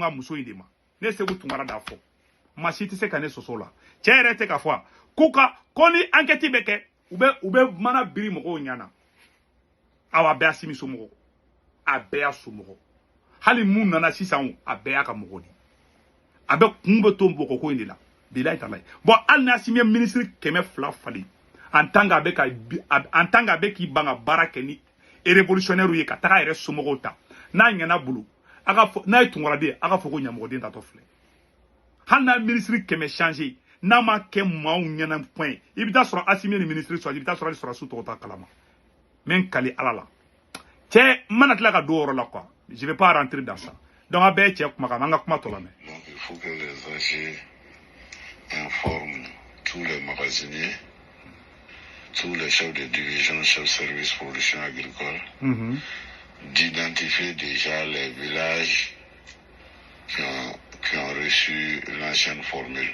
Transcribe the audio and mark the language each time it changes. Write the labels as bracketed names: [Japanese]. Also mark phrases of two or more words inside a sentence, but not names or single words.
[Bambara] ka muso in de ma ne Segu Tunkara d'a fɔ ma si tɛ se ka ne soso la cɛ yɛrɛ tɛ ka fɔ ko ni enquête bɛ kɛ u bɛ mana biri mɔgɔw ɲana awa a bɛɛ Asimi somɔgɔ a bɛɛ y'a somɔgɔ hali mun nana sisan a bɛɛ y'a ka mɔgɔ de a bɛ kun bɛ to mɔgɔ ko in de la bilayi talayi bon hali ni Asimi ye ministre 200 falen [French] en tant que [Bambara] a bɛ k'i ban ka baara kɛ ni révolutionnaire ye ka taga a yɛrɛ somɔgɔw ta n'a ɲɛna bolo n'a ye Tunkaraden a ka fɔ ko ɲɛmɔgɔden tatɔ filɛ hali n'a ministre 100 changé n'a ma kɛ maaw ɲɛna point i bɛ taa sɔrɔ Asimi ni ministre sɔrɔ i bɛ taa sɔrɔ hali sɔrɔsiw tɔgɔ t'a kalama min kali ala la cɛ mana tila ka don o yɔrɔ la [French] quoi je vais pas rentrer dans ça donc [Bambara] a bɛɛ cɛ kumakan an ka kuma tɔ lamɛn. [French] Donc il faut que les AG informent tous les magasiniers, tous les chefs de division, chefs de service production agricole, d'identifier déjà les villages qui ont reçu l'ancienne formule.